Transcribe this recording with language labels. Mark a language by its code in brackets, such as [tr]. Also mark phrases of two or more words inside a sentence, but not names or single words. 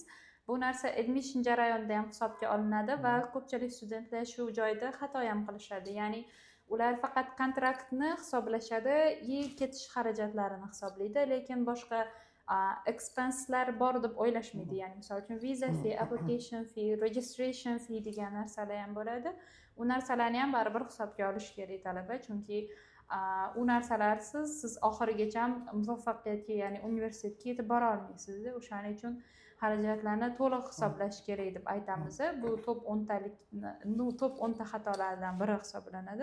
[uz] Bu narsa admission jarayonida ham hisobga olinadi va ko'pchilik studentlar shu joyda xato ham qilishadi. Ya'ni ular faqat kontraktni hisoblashadi, ketish xarajatlarini hisoblaydi, lekin boshqa expenselar bor deb o'ylashmaydi. Ya'ni misol uchun [en] visa fee, application fee, registration fee [uz] degan narsalar ham bo'ladi. U narsalarni ham baribir hisobga olish kerak talaba, chunki u narsalarsiz siz oxirigacha muvaffaqiyatga, ya'ni universitetga yetib bora olmaysiz. O'shaning uchun xarajatlarni to'liq hisoblash kerak deb aytamiz. Bu top 10ta xatolardan biri hisoblanadi.